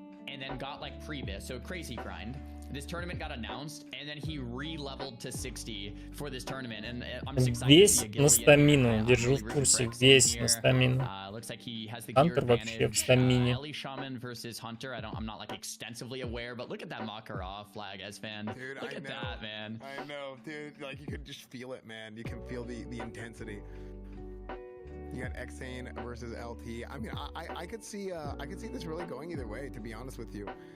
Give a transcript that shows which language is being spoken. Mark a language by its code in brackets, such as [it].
[en] And then got like pre-bis, so crazy grind. This tournament got announced, and then he re-leveled to 60 for this tournament, and I'm just excited. [ru] Весь на стамину, держу в курсе, весь на стамину. Хантер вообще в стамине. [en] Ellie Shaman versus Hunter. I'm not like extensively aware, but look at that Makarov flag, as fan. Dude, Look at that, man. I know, dude. Like you could just feel it, man. You can feel the intensity. You got Xane versus LT. I mean, I could see this really going either way. To be honest with you,